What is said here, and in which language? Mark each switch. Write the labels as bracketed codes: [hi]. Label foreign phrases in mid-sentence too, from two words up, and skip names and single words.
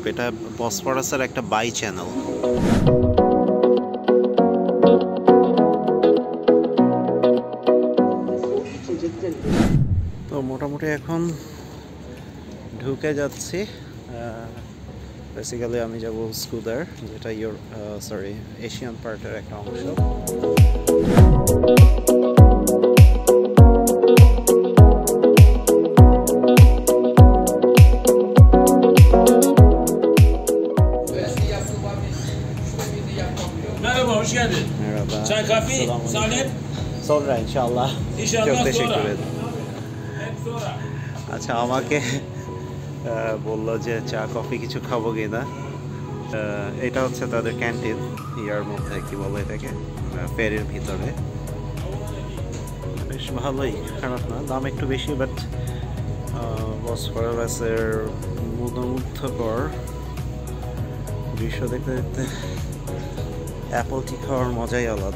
[bn] এটা বসফরাসের একটা বাই চ্যানেল। তো মোটামুটি এখন ঢুকে যাচ্ছি। বেসিক্যালি আমি যাব স্কুদার, যেটা এশিয়ান পার্টের একটা অংশ। [tr] Merhaba, hoş geldin. Merhaba. Çay, kahve, salep. Sonra inşallah. İnşallah Çok sonra. teşekkür ederim. Hep sonra. [bn] আচ্ছা, আমাকে বললো যে চা কফি কিছু খাবো কিনা। এটা হচ্ছে তাদের ক্যান্টিন, ইয়ার মধ্যে কি বলে এটাকে, ফেরির ভিতরে। বেশ ভালোই, খারাপ না। দাম একটু বেশি, বাট বসফরাসের মনোমুগ্ধকর দৃশ্য দেখতে দেখতে [en] apple tea [bn] খাওয়ার মজাই আলাদা।